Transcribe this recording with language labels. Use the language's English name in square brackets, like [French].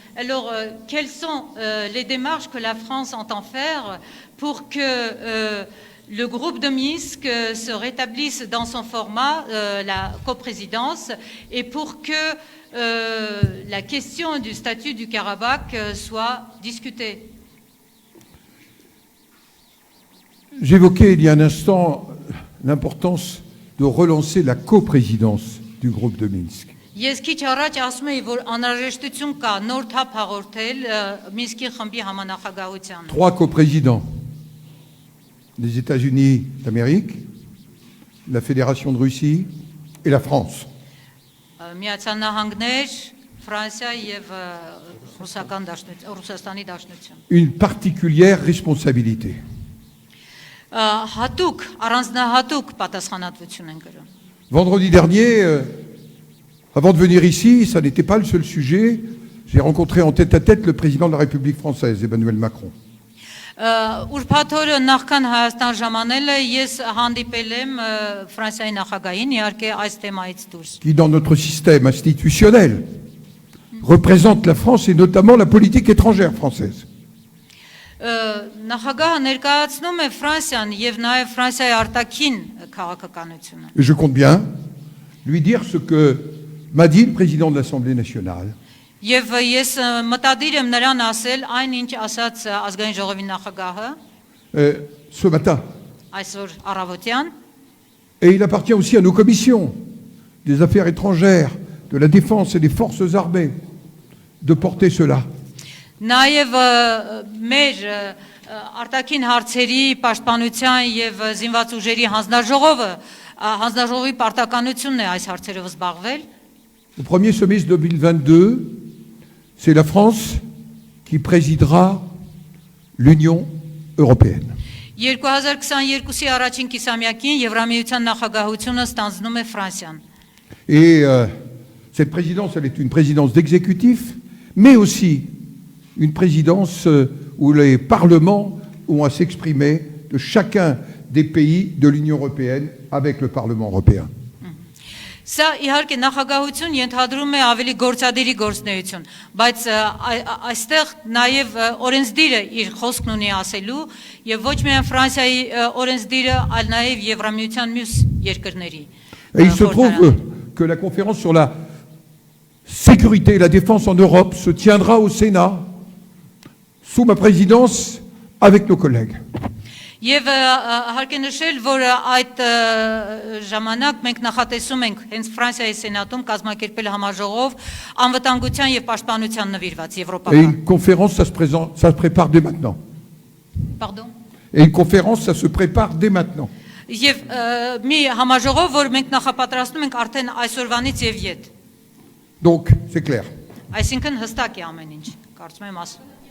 [French] Alors, quelles sont les démarches que la France entend faire pour que le groupe de Minsk se rétablisse dans son format, la coprésidence, et pour que la question du statut du Karabakh soit discutée? J'évoquais il y a un instant l'importance de relancer la coprésidence du groupe de Minsk. [Armenian] Ես քիչ առաջ ասում էի, որ անհրաժեշտություն կա նոր թափ հաղորդել Մինսկի խմբի համանախագահության։ [French] Trois coprésidents, les États-Unis d'Amérique, la Fédération de Russie et la France. [Armenian] Միացյալ Նահանգներ, Ֆրանսիա եւ Ռուսաստանի Դաշնություն։ [French] Une particulière responsabilité. [Armenian] Հատուկ, առանձնահատուկ պատասխանատվություն են կրում։ [French] Vendredi dernier, avant de venir ici, ça n'était pas le seul sujet. J'ai rencontré en tête-à-tête le président de la République française, Emmanuel Macron. [Armenian] Ուրբաթ օրը նախքան Հայաստան ժամանելը ես հանդիպել եմ Ֆրանսիայի նախագահին, իհարկե այս թեմայից դուրս։ [French] Qui, dans notre système institutionnel, représente la France et notamment la politique étrangère française. [Armenian] Նախագահը ներկայացնում է Ֆրանսիան եւ նաեւ Ֆրանսիայի արտաքին քաղաքականությունը։ [French] Et je compte bien lui dire ce que m'a dit le président de l'Assemblée nationale. [Armenian] Եվ ես մտադիր եմ նրան ասել այն ինչ ասաց ազգային ժողովի նախագահը [French] Ce matin. [Armenian] այսօր առավոտյան, [French] Et il appartient aussi à nos commissions des affaires étrangères, de la défense et des forces armées de porter cela. [Armenian] նաեւ մեր արտաքին հարցերի պաշտպանության եւ զինված ուժերի հանձնաժողովի պարտականությունն է այս հարցերով զբաղվել։ [French] Au premier semestre 2022, c'est la France qui présidera l'Union européenne. [Armenian] 2022-ի առաջին կիսամյակին Եվրամիության նախագահությունը ստանձնում է Ֆրանսիան։ [French] Et cette présidence, elle est une présidence d'exécutif, mais aussi une présidence où les parlements ont à s'exprimer de chacun des pays de l'Union européenne avec le Parlement européen. [Armenian] Սա իհարկե նախագահություն ենթադրում է ավելի գործադիրի գործնեություն, բայց այստեղ նաև օրենսդիրը իր խոսքն ունի ասելու եւ ոչ միայն Ֆրանսիայի օրենսդիրը, այլ նաև Եվրամիության մյուս երկրների։ [French] Et il se trouve que la conférence sur la sécurité et la défense en Europe se tiendra au Sénat sous ma présidence avec nos collègues. [Armenian] Եվ հարկ է նշել, որ այդ ժամանակ մենք նախատեսում ենք հենց Ֆրանսիայի սենատում կազմակերպել համաժողով անվտանգության եւ պաշտպանության նվիրված [French] Et [Armenian] եվրոպական։ [French] une conférence, ça se prépare dès maintenant. Pardon. Et une conférence, ça se prépare dès maintenant. [Armenian] Եվ մի համաժողով, որ մենք նախապատրաստում ենք արդեն այսօրվանից եւ յետ։ [French] Donc, c'est clair. [Armenian] Այսինքն հստակ է ամեն ինչ, կարծում եմ ասում։